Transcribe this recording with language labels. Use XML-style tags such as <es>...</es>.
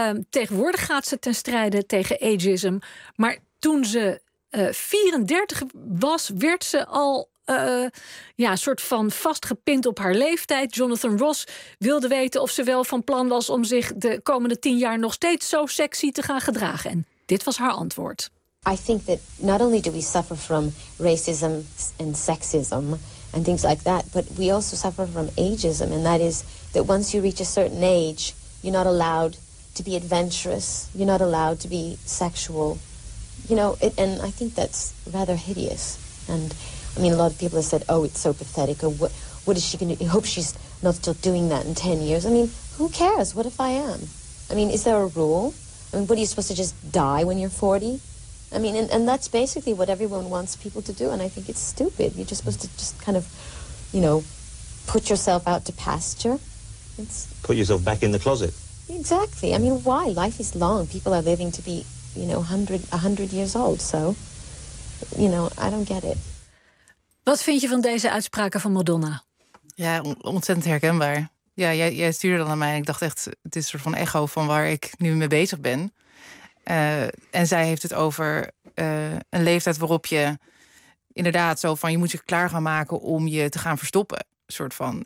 <nl>Tegenwoordig gaat ze ten strijde tegen ageism. Maar toen ze 34 was, werd ze al een soort van vastgepind op haar leeftijd. Jonathan Ross wilde weten of ze wel van plan was om zich de komende 10 jaar nog steeds zo sexy te gaan gedragen. En dit was haar antwoord.</nl> <en>I think that not only do we suffer from racism and sexism and things like that, but we also suffer from ageism. And that is that once you reach a certain age, you're not allowed to be adventurous. You're not allowed to be sexual. You know, and I think that's rather hideous. And I mean, a lot of people have said, oh, it's so pathetic. Or what is she going to do? I hope she's not still doing that in 10 years. I mean, who cares? What if I am? I mean, is there a rule? I mean, what are you supposed to just die when you're 40? I mean, and that's basically what everyone wants people to do. And I think it's stupid. You're just supposed to just kind of, you know, put yourself out to pasture. Put yourself back in the closet. Exactly. I mean, why? Life is long. People are living to be, you know, 100 years old. So, you know, I don't get it.</en> <nl>Wat vind je van deze uitspraken van Madonna? Ja, ontzettend herkenbaar. Ja, jij stuurde dat aan mij en ik dacht echt, het is een soort van echo van waar ik nu mee bezig ben. En zij heeft het over een leeftijd waarop je inderdaad zo van, je moet je klaar gaan maken om je te gaan verstoppen, soort van.</nl>